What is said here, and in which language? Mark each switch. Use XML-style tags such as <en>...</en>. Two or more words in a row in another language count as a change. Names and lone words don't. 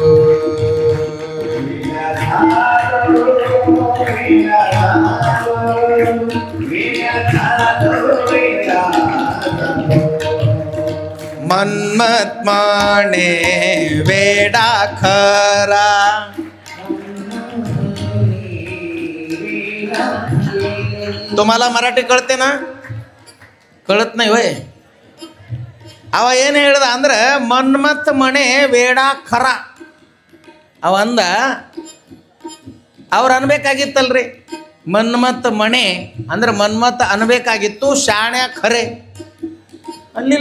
<mr>मन्मथ माने वेडा खरा. तुम्हाला मराठी कळते ना? कळत नाही होय.</mr> <kn>ಅವ ಏನು ಹೇಳ್ದ ಅಂದ್ರೆ</kn> <mr>मन्मथ मणे वेड खर.</mr> <kn>ಅವ ಅಂದ ಅವ್ರು ಅನ್ಬೇಕಾಗಿತ್ತಲ್ರಿ, ಮನ್ಮಥ ಮಣೆ ಅಂದ್ರೆ ಮನ್ಮಥ ಅನ್ಬೇಕಾಗಿತ್ತು, ಶಾಣ್ಯ ಖರೆ ಅಲ್ಲಿಲ್ಲ.</kn>